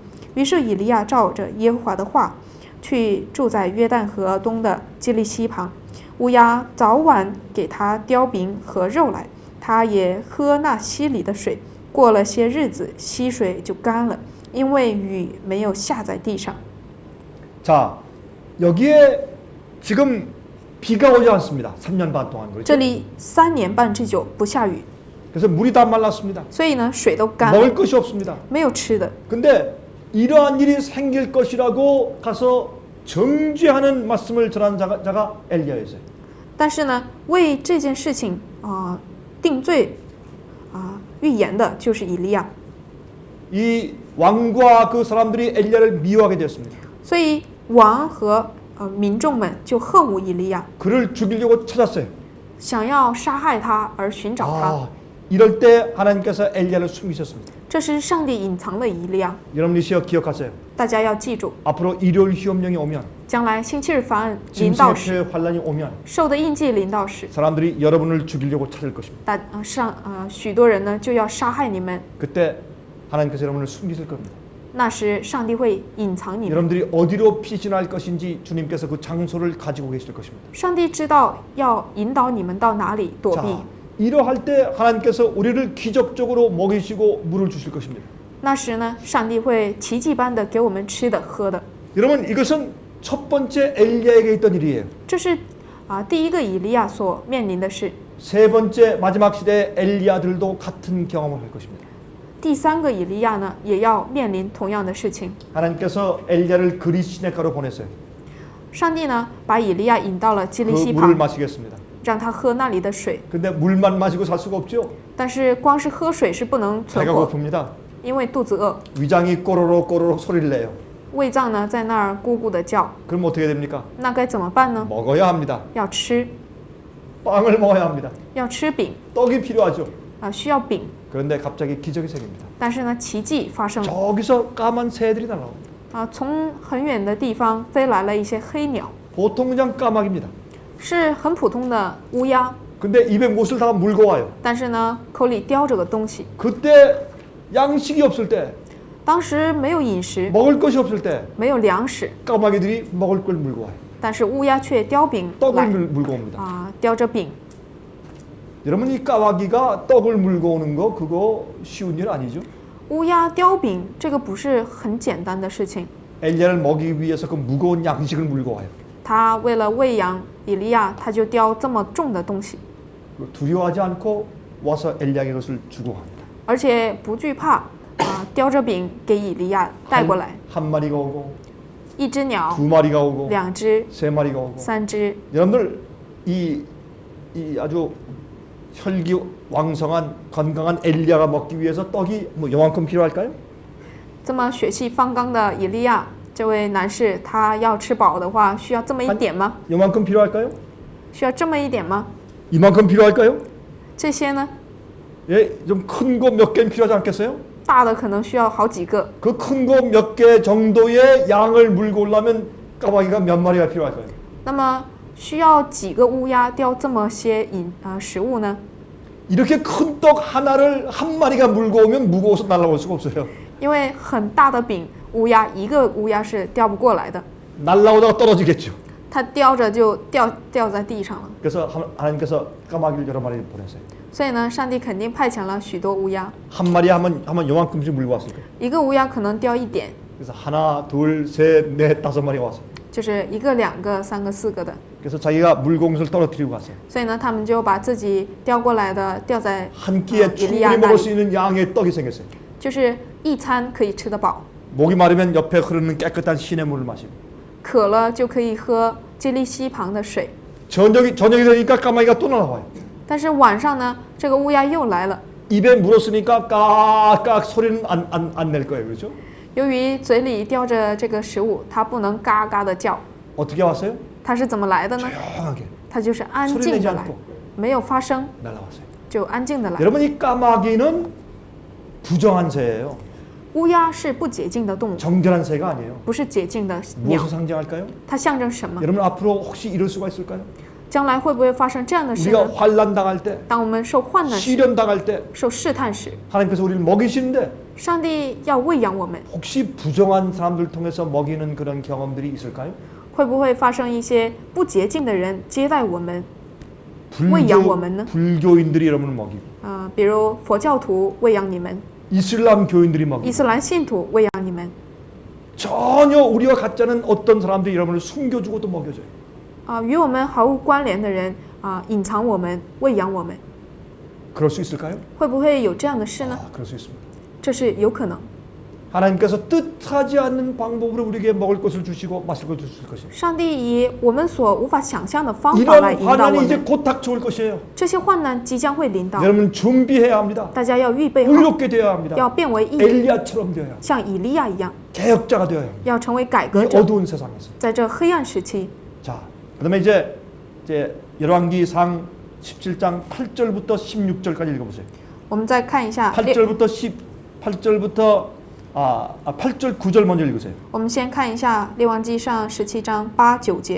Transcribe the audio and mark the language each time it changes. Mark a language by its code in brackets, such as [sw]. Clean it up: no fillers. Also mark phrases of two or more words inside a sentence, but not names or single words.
[zh] 于是以利亚照着耶和华的话，去住在约旦河东的基利溪旁。乌鸦早晚给他叼饼和肉来，他也喝那溪里的水。过了些日子，溪水就干了，因为雨没有下在地上。 [ko] 자, 여기에 지금 비가 오지 않습니다. 3년 반 동안. [zh] 这 [ko] 그렇죠? [zh] 里3年半之久不下雨， [ko] 그래서 물이 다 말랐습니다. [zh] 所以呢水都干了， [ko] 먹을 것이 없습니다. [zh] 没有吃的。 [ko] 근데 이러한 일이 생길 것이라고 가서 정죄하는 말씀을 전한 자가 엘리야였어요. [zh] 但是呢，为这件事情定罪预言的就是以利亚。 [ko] 이 왕과 그 사람들이 엘리야를 미워하게 되었습니다. [zh] 所以王和民众们就恨恶以利亚， [ko] 그를 죽이려고 찾았어요. [zh] 想要杀害他而寻找他。 [ko] 아, 이럴 때 하나님께서 엘리야를 숨기셨습니다. [zh] 这是上帝隐藏了以利亚。 [ko] 여러분이 기억하세요. [zh] 大家要记住， [ko] 앞으로 일요일 휴업령이 오면 [zh] 将来星期日法案临到时， [ko] 짐승의 환란이 오면 [zh] 兽的印记临到时， [ko] 사람들이 여러분을 죽이려고 찾을 것입니다. [zh] 许多人呢就要杀害你们。 [ko] 그때 하나님께서 여러분을 숨기실 겁니다. [zh] 那时上帝会隐藏你们。 [ko] 여러분들이 어디로 피신할 것인지 주님께서 그 장소를 가지고 계실 것입니다. [zh] 上帝知道要引导你们到哪里躲避。 [ko] 자, 이러할 때 하나님께서 우리를 기적적으로 먹이시고 물을 주실 것입니다. [zh] 那时呢，上帝会奇迹般的给我们吃的喝的。 [ko] 여러분 이것은 첫 번째 엘리야에게 있던 일이에요. [zh] 这是第一个以利亚所面临的事。 [ko] 세 번째 마지막 시대의 엘리야들도 같은 경험을 할 것입니다. [zh] 第三个以利亚呢，也要面临同样的事情。 [ko] 하나님께서 엘리야를 그리 시내가로 보냈어요. [zh] 上帝呢，把以利亚引到了基 [ko] 그 [zh] 利溪 [ko] 물을 [zh] 旁， [ko] 마시겠습니다. [zh] 让他喝那里的水。 [ko] 근데 물만 마시고 살 수가 없죠. [zh] 但是光是喝水是不能存 [ko] 배가 [zh] 活， [ko] 고픕니다. [zh] 因为肚子饿， [ko] 위장이 꼬로로 꼬로로 소리를 내요. [zh] 胃脏呢在那儿咕咕的叫。 [ko] 그럼 어떻게 됩니까? [zh] 那该怎么办呢？ [ko] 먹어야 합니다. [zh] 要吃， [ko] 빵을 먹어야 합니다. [zh] 要吃饼 [ko] 떡이 필요하죠. [zh] 需要饼。 [ko] 그런데 갑자기 기적이 생깁니다. [zh] 但是呢，奇迹发生了。 [ko] 저기서 까만 새들이 날아옵니다. [zh] 从很远的地方飞来了一些黑鸟， [ko] 보통 그냥 까마귀입니다. [zh] 是很普通的乌鸦， [ko] 근데 입에 못을 다 물고 와요. [zh] 但是呢，口里叼着个东西。 [ko] 그때 양식이 없을 때, [zh] 当时没有饮食， [ko] 먹을 것이 없을 때 [zh] 没有粮食， [ko] 까마귀들이 먹을 걸 물고 와요. [zh] 但是乌鸦却叼饼 [ko] 떡을 [zh] 来 [ko] 물고 옵니다. [zh] 叼着饼。 [ko] 여러분 이 까마귀가 떡을 물고 오는 거 그거 쉬운 일 아니죠? [zh] 乌鸦叼饼，这个不是很简单的事情。 [ko] 엘리야를 먹이기 위해서 그 무거운 양식을 물고 와요. [zh] 他为了喂养以利亚，他就叼这么重的东西， [ko] 두려워하지 않고 와서 엘리야에게 그것을 주고 갑니다. [zh] 而且不惧怕叼着饼给以利亚带过来。 [ko] 한 마리가 오고 [zh] 一只鸟， [ko] 두 마리가 오고 [zh] 2只、 [ko] 세 마리가 오고 [zh] 3只。 [ko] 여러분들 이 아주 혈기 왕성한 건강한 엘리야가 먹기 위해서 떡이 뭐 요만큼 필요할까요? [zh] 这么血气方刚的以利亚，这位男士，他要吃饱的话，需要这么一点吗？ [ko] 요만큼 필요할까요? [zh] 需要这么一点吗？ [ko] 이만큼 필요할까요? [zh] 这些呢， [ko] 예, 좀 큰 거 몇 개는 필요하지 않겠어요? [zh] 大的可能需要好几个。 [ko] 그 큰 거 몇 개 정도의 양을 물고 오려면 까마귀가 몇 마리가 필요할까요? [zh] 那么需要几个乌鸦叼这么些食物呢？ [ko] 이렇게 큰 떡 하나를 한 마리가 물고 오면 무거워서 날아올 수가 없어요. [zh] 因为很大的饼，乌鸦一个乌鸦是叼不过来的， [ko] 날아오다가 떨어지겠죠. [zh] 它叼着就掉在地上了。 [ko] 그래서 하나님께서 까마귀를 여러 마리 보내세요. [zh] 所以呢，上帝肯定派遣了许多乌鸦， [ko] 한 마리 하면 요만큼씩 물고 왔을 거예요. [zh] 一个乌鸦可能叼一点， [ko] 그래서 하나, 둘, 셋, 넷, 다섯 마리가 왔어요. [zh] 就是一个、两个、三个、四个的。 [ko] 그래서 자기가 물공수를 떨어뜨리고 갔어요. [zh] 所以呢，他们就把自己叼过来的吊在 [ko] 한 끼에 [zh] 以利亚 [ko] 충분히 [zh] 那 [ko] 먹을 수 [zh] 里， [ko] 있는 양의 떡이 생겼어요. [zh] 就是一餐可以吃得饱， [ko] 목이 마르면 옆에 흐르는 깨끗한 시냇물을 마시고 [zh] 渴了就可以喝基利溪旁的水。 [ko] 저녁이 되니까 까마귀가 또 날아와요. [zh] 但是晚上呢，这个乌鸦又来了， [ko] 입에 물었으니까 까깍 소리는 안 낼 거예요. 그렇죠? [zh] 由于嘴里叼着这个食物，它不能嘎嘎的叫， [ko] 어떻게 왔어요? [zh] 它是怎么来的呢？ [ko] 조용하게 [zh] 它就是安 [ko] 소리 [zh] 静 [ko] 내지 [zh] 的来， [ko] 않고 [zh] 没有发声， [ko] 날아왔어요. [zh] 就安静的来。 [ko] 여러분 이 까마귀는 부정한 새예요. [zh] 乌鸦是不洁净的动物， [ko] 정결한 새가 아니에요. [zh] 不是洁净的鸟 [ko] 무엇을 。 상징할까요? [zh] 它象征什么？ [ko] 여러분 앞으로 혹시 이럴 수가 있을까요? [zh] 将来会不会发生这样的事 [ko] 우리가 [zh] 呢？ [ko] 환난 당할 때, [zh] 当我们受患难时、 [ko] 시련 당할 때 [zh] 受试探时， [ko] 하나님께서 우리를 먹이시는데 [zh] 上帝要喂养我们， [ko] 혹시 부정한 사람들 통해서 먹이는 그런 경험들이 있을까요? [zh] 会不会发生一些不洁净的人接待我们？喂养我们呢？ [ko] 불교인들이 여러분을 먹이고 [zh] 比如佛教徒喂养你们， [ko] 이슬람 교인들이 [zh] 伊 [ko] 먹이고 [zh] 斯兰信徒喂养你们， [ko] 전혀 우리와 같지 않은 어떤 사람들이 여러분을 숨겨주고 또 먹여줘요. [zh] 与我们毫无关联的人隐藏我们，喂养我们， [ko] 그럴 수 있을까요? [zh] 会不会有这样的事呢？ [ko] 그럴 수 있습니다. [zh] 这是有可能。 [ko] 하나님께서 뜻하지 않는 방법으로 우리에게 먹을 것을 주시고 마실 것을 주실 것입니다. [zh] 上帝以我们所无法想象的方法来 [ko] 이런 [zh] 引导我 [ko] 환난이 이제 [zh] 们， [ko] 곧 닥쳐올 것이에요. [zh] 这些患难即将会临到， [ko] 여러분 준비해야 합니다. [zh] 大家要预备好， [ko] 의롭게 되어야 합니다. [zh] 要变为义， [ko] 엘리야처럼 되어야 합니다. [zh] 像以利亚一样， [ko] 개혁자가 되어야 합니다. [zh] 要成为改 [ko] 이 [zh] 革者。 [ko] 어두운 세상에서. [zh] 在这黑暗时期， [ko] 자, 그다음에 이제 열왕기상 17장 8절부터 16절까지 읽어보세요. [zh] 我们再看一下 [ko] 8절부터 8절 9절 먼저 읽으세요. [zh] 我们先看一下列王记上17章8、9节。